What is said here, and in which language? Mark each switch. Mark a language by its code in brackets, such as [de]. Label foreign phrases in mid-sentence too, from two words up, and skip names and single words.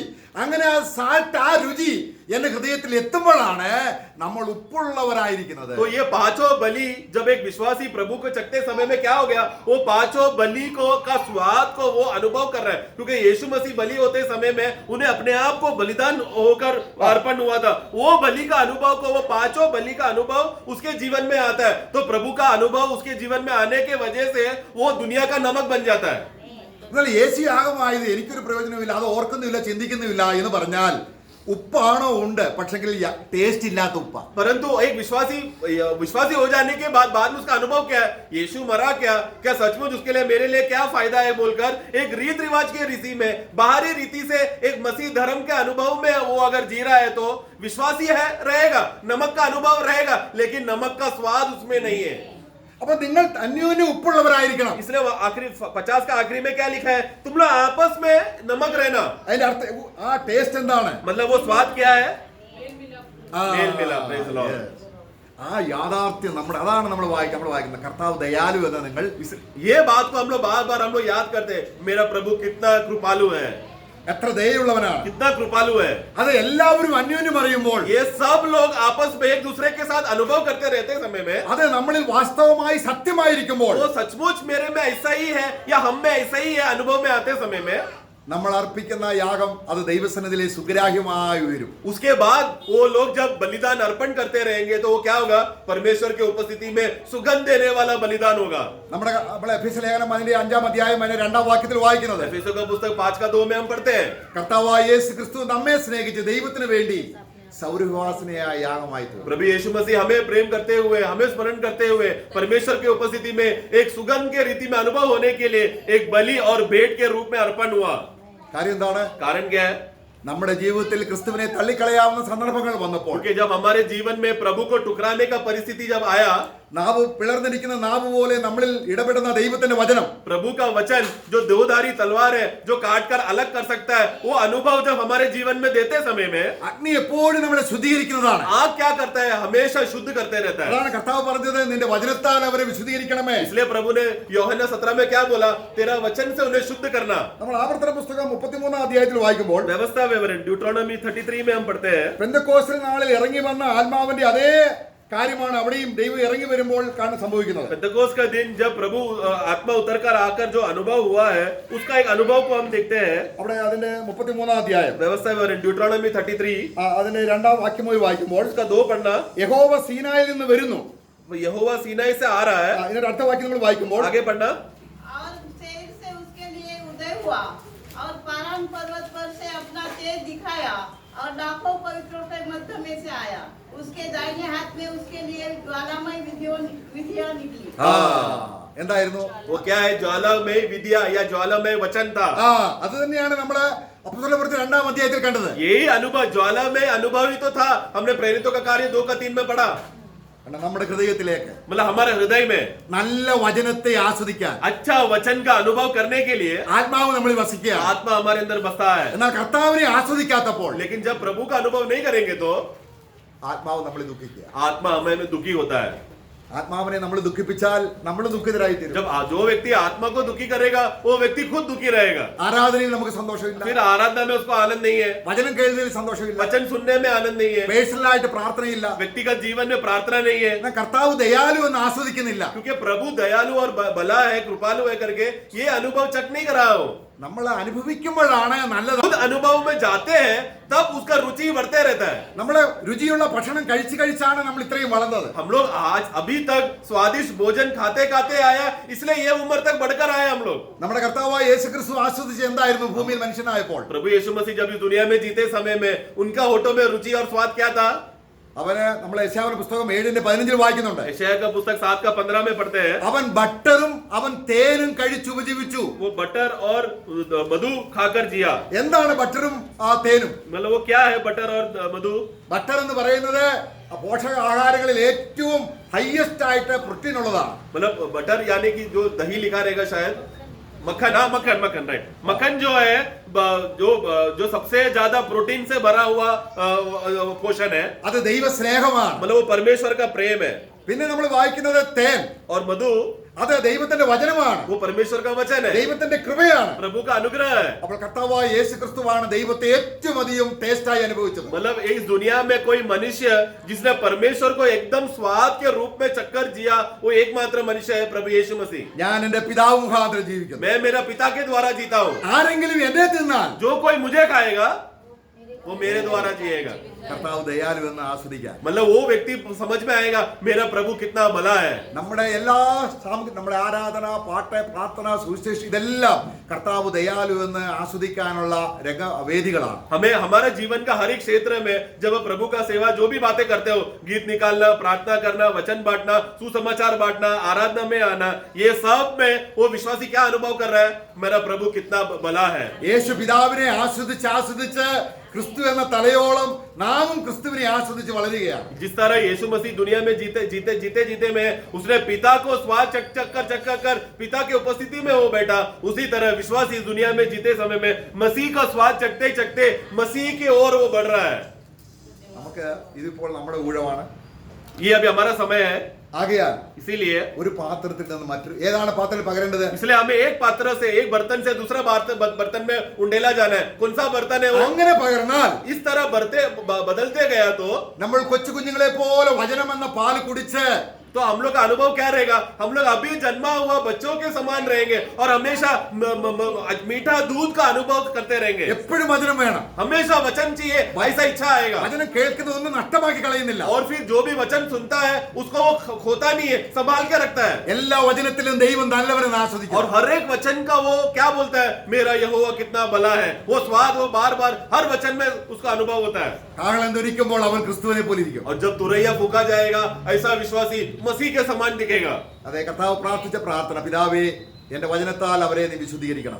[ml] അങ്ങനെ ആ സാൾട്ട്, ആ രുചി എന്റെ ഹൃദയത്തിൽ എത്തുമ്പോഴാണ് നമ്മൾ ഉപ്പുള്ളവരായിരിക്കുന്നത്. [hi] तो ये पांचों बलि जब एक विश्वासी प्रभु को चखते समय में क्या हो गया, वो पांचों बलि का स्वाद को वो अनुभव कर रहा है. क्योंकि यीशु मसीह बलि होते समय में उन्हें अपने आप को बलिदान होकर अर्पण हुआ था. वो बलि का अनुभव को, वो पांचों बलि का अनुभव उसके जीवन में आता है. तो प्रभु का अनुभव उसके जीवन में आने के वजह से वो दुनिया का नमक बन जाता है. [ml] എന്നാൽ യേശു യാഗമായത് എനിക്കൊരു പ്രയോജനമില്ല, അത് ഓർക്കുന്നില്ല, ചിന്തിക്കുന്നില്ല എന്ന് പറഞ്ഞാൽ ഉപ്പാണോ ഉണ്ട്, പക്ഷെങ്കിൽ ടേസ്റ്റ് ഇല്ലാത്ത ഉപ്പ. [hi] परंतु एक विश्वासी हो जाने के बाद में उसका अनुभव क्या है? यीशु मरा क्या सचमुच उसके लिए मेरे लिए क्या फायदा है बोलकर एक रीत रिवाज के रीति में, बाहरी रीति से एक मसीह धर्म के अनुभव में वो अगर जी रहा है तो विश्वासी है, रहेगा, नमक का अनुभव रहेगा, लेकिन नमक का स्वाद उसमें नहीं है. [ml] അപ്പൊ നിങ്ങൾ അന്യോന്യം ഉപ്പുള്ളവരായിരിക്കണം. [hi] इसलिए वो आखिरी 50 का आखिरी में क्या लिखा है? तुम लोग आपस में नमक रहना. [ml] അതിന്റെ അർത്ഥം ആ ടേസ്റ്റ് എന്താണ്? [hi] मतलब वो स्वाद क्या है? ആ, मेल मिलाप, [en] praise the Lord. yes. [ml] ആ യാഥാർത്ഥ്യം അതാണ് നമ്മൾ വായിക്കുന്നത്. കർത്താവ് ദയാലു എന്ന് നിങ്ങൾ [hi] ये बात को हम लोग बार हम लोग याद करते हैं. मेरा प्रभु कितना कृपालु है, [ml] എത്ര ദയുള്ളവനാണ്. [hi] कितना कृपालु है. [ml] അത് എല്ലാവരും അന്യോന്യം അറിയുമ്പോൾ [hi] ये सब लोग आपस में एक दूसरे के साथ अनुभव करते रहते समय में [ml] അത് നമ്മളിൽ വാസ്തവമായി സത്യമായിരിക്കുമ്പോൾ [hi] वो सचमुच मेरे में ऐसा ही है या हम में ऐसा ही है अनुभव में आते समय में [ml] നമ്മൾ അർപ്പിക്കുന്ന യാഗം അത് ദൈവസന്നിധിയിലെ സുഗ്രാഹ്യമായി ഉയരും. [hi] उसके बाद वो लोग जब बलिदान अर्पण करते रहेंगे तो वो क्या होगा? परमेश्वर की उपस्थिति में सुगंध देने वाला बलिदान होगा. [ml] നമ്മളെ എഫെസ്യ ലേഖനം അതിന്റെ 5-ാം അധ്യായം അതിന്റെ 2-ാം വാക്യത്തിൽ വായിക്കുന്നത് [hi] एफेसियों का पुस्तक 5:2 में हम पढ़ते हैं. [ml] കർത്താവായ യേശു ക്രിസ്തു നമ്മെ സ്നേഹിച്ച് ദൈവത്തിന് വേണ്ടി സൗരഭ്യവാസനയായ യാഗമായി തീർന്നു. [hi] प्रभु यीशु मसीह हमें प्रेम करते हुए, हमें स्मरण करते हुए परमेश्वर की उपस्थिति में एक सुगंध के रीति में अनुभव होने के लिए एक बलि और भेंट के रूप में अर्पण हुआ. [ml] കാര്യം എന്താണ്? [hi] कारण क्या है? [ml] നമ്മുടെ ജീവിതത്തിൽ ക്രിസ്തുവിനെ തള്ളിക്കളയാവുന്ന സന്ദർഭങ്ങൾ വന്നപ്പോൾ [hi] क्योंकि जब हमारे जीवन में प्रभु को ठुकराने का परिस्थिति जब आया, [ml] നാവ് പിളർന്നിരിക്കുന്ന നാവ് പോലെ നമ്മളിൽ ഇടപെടുന്ന ദൈവത്തിന്റെ വചനം, [hi] प्रभु का वचन जो दोधारी तलवार है, जो काट कर अलग कर सकता है, वो अनुभव जब हमारे जीवन में देते समय में [ml] അഗ്നി എപ്പോഴും നമ്മളെ ശുദ്ധീകരിക്കുന്നതാണ്. [hi] आग क्या करता है? हमेशा शुद्ध करते रहता है. [ml] അതാണ് കർത്താവ് പറഞ്ഞത്, നിന്റെ വചനത്താൽ അവരെ വിശുദ്ധീകരിക്കണമേ. [hi] इसलिए प्रभु ने യോഹന്ന 17 में क्या बोला? तेरा वचन से उन्हें शुद्ध करना. [ml] നമ്മൾ ആവർത്തന പുസ്തകം 33-ാം അധ്യായത്തിൽ വായിക്കുമ്പോൾ [hi] व्यवस्था विवरण ड्यूट्रोनॉमी 33 में हम पढ़ते हैं. [ml] പെന്തക്കോസ്തൽ നാളിൽ ഇറങ്ങി വന്ന ആത്മാവിന്റെ അതേ കാര്യമാണ് അവിടെയും ദൈവം ഇറങ്ങി വരുമ്പോൾ സംഭവിക്കുന്നത്. [hi] पेंतकोस्त का दिन जब प्रभु आत्मा उतरकर आकर जो अनुभव हुआ है, उसका एक अनुभव को हम देखते हैं. [ml] അവിടെ അതിന്റെ 33-ാം അധ്യായം [hi] व्यवस्था विवरण ड्यूट्रोनॉमी 33 [ml] അതിന്റെ 2-ാം വാക്യം പോയി വായിക്കുമ്പോൾ [hi] उसका 2 पढ़ना. [ml] യഹോവ സീനായിൽ നിന്ന് വരുന്നു. [hi] यहोवा सीनाई से आ रहा है. [ml] ഇതിന്റെ അടുത്ത വാക്യം നമ്മൾ വായിക്കുമ്പോൾ [hi] आगे पढ़ना. और शेर से उसके लिए उदय हुआ और पारान पर्वत पर से अपना तेज दिखाया और लाखों पवित्रों के मध्य में से आया. उसके दाहिने हाथ में उसके लिए ज्वालामय विधियां निकली. [ml] എന്തായിരുന്നു? [hi] वो क्या है? ज्वालामय विद्या या ज्वालामय वचन था. [ml] അത് തന്നെയാണ് നമ്മള് അപ്പോസ്തലപ്രവൃത്തി 2-ാം അധ്യായത്തിൽ കണ്ടത്. [hi] यही अनुभव ज्वालामय अनुभव ही तो था. हमने प्रेरितों का कार्य 2 का 3 में पढ़ा. [ml] നമ്മുടെ ഹൃദയത്തിലേക്ക് [hi] मतलब हमारे हृदय में [ml] നല്ല വചനത്തെ ആസ്വദിക്കാൻ [hi] अच्छा वचन का अनुभव करने के लिए [ml] ആത്മാവ് നമ്മളിൽ വസിക്കുക. [hi] आत्मा हमारे अंदर बसता है. [ml] എന്നാൽ കർത്താവിനെ ആസ്വദിക്കാത്തപ്പോൾ [hi] लेकिन जब प्रभु का अनुभव नहीं करेंगे तो [ml] ആത്മാവ് നമ്മളിൽ ദുഃഖിക്കുക. [hi] आत्मा हमें दुखी होता है. [ml] ആത്മാവിനെ നമ്മൾ ദുഃഖിപ്പിച്ചാൽ നമ്മൾ ദുഃഖിതരായി തീരും. [hi] जब जो व्यक्ति आत्मा को दुखी करेगा, वो व्यक्ति खुद दुखी रहेगा. [ml] ആരാധനയിൽ നമുക്ക് സന്തോഷമില്ല, [hi] फिर आराधना में उसको आनंद नहीं है, [ml] വചനം കേൾവിയിൽ സന്തോഷമില്ല, [hi] वचन सुनने में आनंद नहीं है, [ml] പേഴ്സണലായിട്ട് പ്രാർത്ഥനയില്ല, [hi] व्यक्तिगत जीवन में प्रार्थना नहीं है. [ml] എന്നാൽ കർത്താവ് ദയാലു എന്ന് ആസ്വദിക്കുന്നില്ല. [hi] क्योंकि प्रभु दयालु और भला है, कृपालु है करके ये अनुभव चक नहीं करा हो. [ml] നമ്മൾ അനുഭവിക്കുമ്പോഴാണ് നല്ലത്. [hi] खुद अनुभव में जाते हैं तब उसका रुचि बढ़ते रहता है. [ml] നമ്മള് രുചിയുള്ള ഭക്ഷണം കഴിച്ചാണ് നമ്മൾ ഇത്രയും വളർന്നത്. [hi] हम लोग आज अभी तक स्वादिष्ट भोजन खाते खाते आया, इसलिए ये उम्र तक बढ़कर आए हम लोग. [ml] നമ്മുടെ കർത്താവായ യേശുക്രിസ്തു ആസ്വദിച്ച് എന്തായിരുന്നു ഭൂമിയിൽ മനുഷ്യനായപ്പോൾ? [hi] प्रभु यीशु मसीह जब इस दुनिया में जीते समय में उनका होठों में रुचि और स्वाद क्या था? [ml] അവന് നമ്മൾ യശയ്യാവിന്റെ പുസ്തകം 7:15 വായിക്കുന്നുണ്ട്. [hi] यशायाह का पुस्तक 7 का 15 में पढ़ते हैं. [ml] അവൻ ബട്ടറും അവൻ തേനും കഴിച്ചു ഉപജീവിച്ചു. [hi] वो बटर और मधु खाकर जिया. [ml] എന്താണ് ബട്ടറും തേനും? [hi] मतलब वो क्या है बटर और मधु? [ml] ബട്ടർ എന്ന് പറയുന്നത് പോഷക ആഹാരങ്ങളിൽ ഏറ്റവും ഹൈയസ്റ്റ് ആയിട്ട് പ്രോട്ടീൻ ഉള്ളതാണ്. [hi] मतलब बटर यानी कि जो दही लिखा रहेगा शायद, मक्खन. हाँ, मक्खन राइट. मक्खन जो है जो सबसे ज्यादा प्रोटीन से भरा हुआ पोषण है. [ml] അത് ദൈവ സ്നേഹമാണ്. [hi] मतलब वो परमेश्वर का प्रेम है. [ml] പിന്നെ നമ്മൾ വായിക്കുന്നത് തേൻ, [hi] और मधु [ml] അത് ദൈവത്തിന്റെ വചനമാണ്, [hi] वो परमेश्वर का वचन है, [ml] ദൈവത്തിന്റെ കൃപയാണ്. [hi] प्रभु का अनुग्रह है. [ml] അപ്പോൾ കർത്താവായ യേശുക്രിസ്തുവാണ് ദൈവത്തെ ഏറ്റവും അധികം ടേസ്റ്റായി അനുഭവിച്ചത്. [hi] मतलब इस दुनिया में कोई मनुष्य जिसने परमेश्वर को एकदम स्वाद के रूप में चक्कर जिया, वो एकमात्र मनुष्य है प्रभु यीशु मसीह. [ml] ഞാൻ എന്റെ പിതാവ് മുഖാന്തരം ജീവിക്കുന്നു. [hi] मैं मेरा पिता के द्वारा जीता हूँ. [ml] ആരെങ്കിലും എന്നെ തിന്നാൽ [hi] जो कोई मुझे खाएगा वो मेरे द्वारा जिएगा। [ml] കർത്താവ് ദയാലുവെന്ന് ആസ്വദിക്കാൻ [hi] मतलब वो व्यक्ति समझ में आएगा मेरा प्रभु कितना भला है। [ml] നമ്മുടെ എല്ലാ നമ്മുടെ ആരാധന, പാട്ട്, പ്രാർത്ഥന, സുവിശേഷം ഇതെല്ലാം കർത്താവ് ദയാലുവെന്ന് ആസ്വദിക്കാനുള്ള വേദികളാണ്. [hi] हमें हमारे जीवन का हर एक क्षेत्र में जब प्रभु का सेवा जो भी बातें करते हो, गीत निकालना, प्रार्थना करना, वचन बांटना, सुसमाचार बांटना, आराधना में आना, ये सब में वो विश्वासी क्या अनुभव कर रहा है, मेरा प्रभु कितना भला है। [ml] യേശു പിതാവിനെ ആസ്വദിച്ച് ക്രിസ്തു എന്ന തലയോളം നാമും ക്രിസ്തുവിനെ ആസ്വദിച്ച് വളരുകയാണ്. [hi] जिस तरह यीशु मसीह दुनिया में जीते में उसने पिता को स्वाद चख कर पिता की उपस्थिति में वो बैठा, उसी तरह विश्वासी इस दुनिया में जीते समय में मसीह का स्वाद चखते मसीह की ओर वो बढ़ रहा है। [ml] നമുക്ക് ഇതിപ്പോൾ നമ്മുടെ ഊഴമാണ്. [hi] ये अभी हमारा समय है, [ml] ആകയാൽ [hi] इसीलिए [ml] ഒരു പാത്രത്തിൽ നിന്ന് മറ്റൊരു ഏതാണ് പാത്രത്തിൽ പകരേണ്ടത്? [hi] इसलिए हमें एक पात्र से, एक बर्तन से दूसरा बर्तन में उंडेला जाना है। कौन सा बर्तन है वो? [ml] അങ്ങനെ പകർന്നാൽ [hi] इस तरह बदलते गया तो [ml] നമ്മൾ കൊച്ചു കുഞ്ഞുങ്ങളെ പോലെ വചനം എന്ന പാല് കുടിച്ച് [hi] हम लोग का अनुभव क्या रहेगा? हम लोग अभी जन्मा हुआ बच्चों के समान रहेंगे और हमेशा मीठा दूध का अनुभव करते रहेंगे। [ml] എപ്പോഴും വചനം വേണം. [hi] हमेशा वचन चाहिए, ऐसा इच्छा आएगा। [ml] വചനം കേൾക്കുന്നതൊന്നും നഷ്ടമാക്കി കളയുന്നില്ല. [hi] और फिर जो भी वचन सुनता है उसको वो खोता नहीं है, संभाल के रखता है। [ml] എല്ലാ വചനത്തിലും ദൈവം നല്ലവരെന്ന് ആസ്വദിക്കും. [hi] और हर एक वचन का वो क्या बोलता है, मेरा यहोवा कितना भला है। वो स्वाद वो बार हर वचन में उसका अनुभव होता है। [ml] കാഹളം ധ്വനിക്കുമ്പോൾ അവൻ ക്രിസ്തുവിനെ പോലെ ഇരിക്കും. [hi] और जब तुरैया फूका जाएगा, ऐसा विश्वासी मसीह के समान दिखेगा। [ml] അതെ, കർത്താവ് പ്രാർത്ഥിച്ച പ്രാർത്ഥന, പിതാവേ എന്റെ വചനത്താൽ അവരെ നീ വിശുദ്ധീകരിക്കണം.